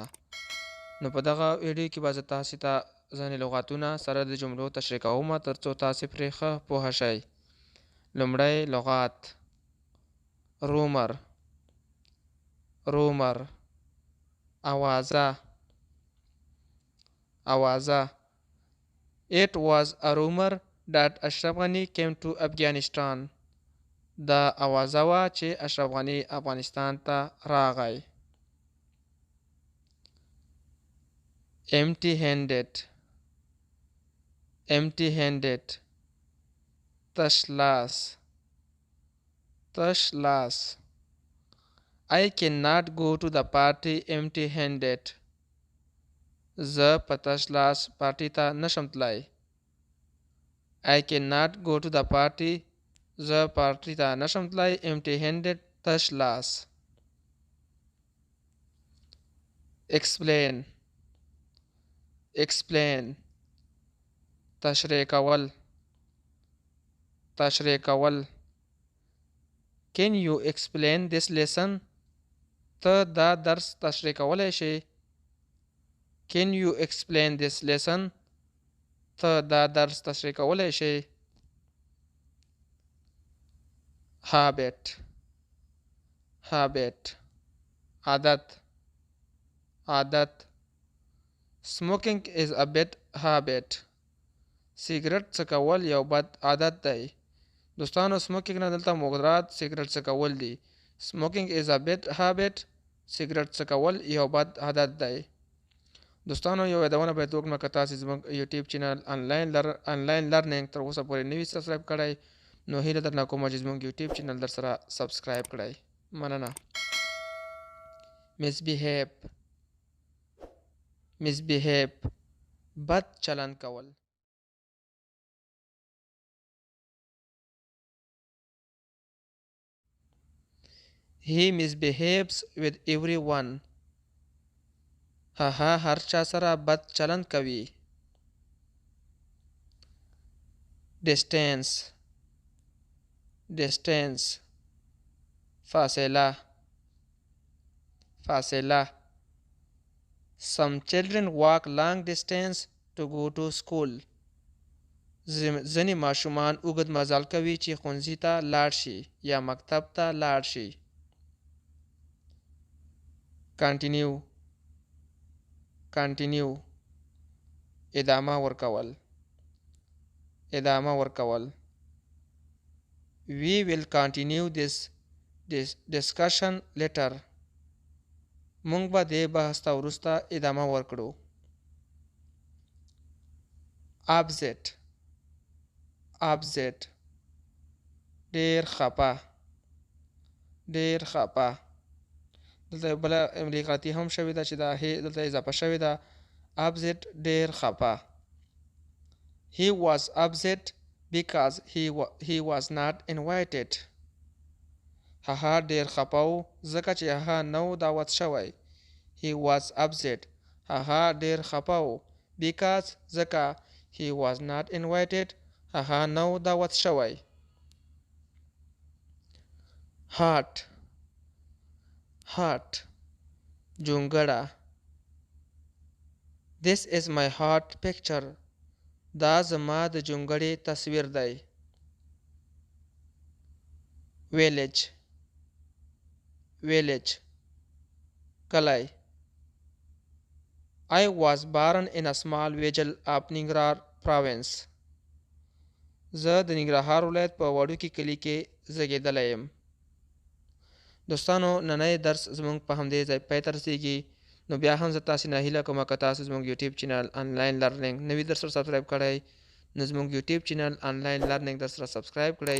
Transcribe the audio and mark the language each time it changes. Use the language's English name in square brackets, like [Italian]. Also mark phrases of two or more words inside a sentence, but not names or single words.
[Pashto] نو په دغه ویډیو کې به زه تاسې ته ځینې لغاتونه سره د جملو تشریح کوم تر څو تاسې پرې ښه پوهه شئ. لومړی لغات: رومر، اوازه. [English] It was a rumor that Ashraf Ghani came to Afghanistan. [Pashto] دا اوازه وه چې اشرف غني افغانستان ته راغی. [English] empty handed [Pashto] تش لاس. [English] I cannot go to the party empty handed. [Pashto] زه په تش لاس پارټي ته نشم تلای. [English] I cannot go to the party. [Pashto] زه پارټي ته نشم تلای [English] empty handed [Pashto] تش لاس. explain تشریح کول. [English] Can you explain this lesson? [Pashto] ته دا درس تشریح کولی شې. [English] Can you explain this lesson? [Pashto] ته دا درس تشریح کولی شې. habit عادت. [English] smoking is a bad habit. [Pashto] سیګریټ څکول یو بد عادت دی. دوستانو، smoking نه دلته مراد سیګریټ څکول دي. [English] smoking is a bad habit. [Pashto] سیګریټ څکول یو بد عادت دی. دوستانو، یو یادونه باید وکړم که تاسې زموږ یوټیوب چینل آنلاین لرنینګ تر اوسه پورې نه وي سبسکرایب کړی، نو هیله درنه کومه چې زموږ یوټیوب چینل در سره سبسکرایب کړئ. مننه. misbehave بد چلند کول. [English] He misbehaves with everyone. [Pashto] هغه هر چا سره بد چلند کوي. distance فاصله. [English] Some children walk long distance to go to school. [Pashto] ځینې ماشومان اوږد مزل کوي چې ښوونځي ته لاړ شي یا مکتب ته لاړ شي. continue ادامه ورکول. [English] We will continue this discussion later. [Pashto] مونږ به دې بحث ته وروسته ادامه ورکړو. upset ډیر خپه. دلته بله امریکاتی هم شوې ده چې دا هی دلته اضافه شوې ده. upset ډیر خپه. [English] He was upset because he was not invited. [Pashto] هغه ډیر خپه و ځکه چې هغه نه و دعوت شوی. [English] He was upset. [Pashto] هغه ډیر خپه و because ځکه [English] he was not invited. [Pashto] هغه نه و دعوت شوی. heart جونګړه. [English] This is my heart picture. [Pashto] دا زما د جونګړې تصویر دی. village کلی. [English] I was born in a small village of Ningrar province. [Pashto] زه د ننګرهار ولایت په وړوکي کلي کې زیږېدلی یم. دوستانو، نننی درس زموږ په همدې ځای پای ته رسیږي. نو بیا هم زه تاسې نه هیله کوم که تاسو زموږ یوټیوب چینل آنلاین لرنینګ نه وي در سره سبسکرایب کړی، نو زموږ یوټیوب چینل آنلاین لرنینګ در سره سبسکرایب کړئ.